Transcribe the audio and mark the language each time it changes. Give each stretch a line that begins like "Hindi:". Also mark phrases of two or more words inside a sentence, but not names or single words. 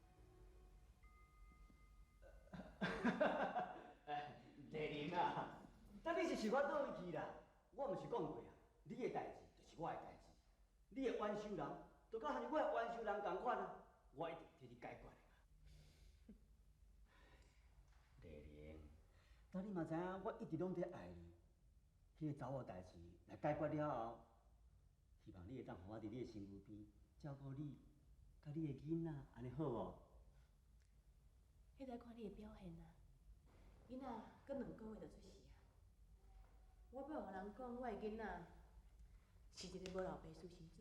Min Nan Chinese: 丽玲啊，但你是想我倒位去啦？我毋是讲过啊，你的代志就是我的代志，你的冤仇人，就甲像是我的冤仇人共款啊，我一定替你解决的。丽玲，但你嘛知影，我一直拢在爱你。迄个查某代志来解决了后，希望你会当互我伫你的身躯边照顾你，甲你的囡仔，安尼好无？迄在看你的表现啊，囡仔搁2个月就出世啊。我要互人讲我的囡仔是一个无老爸私生子。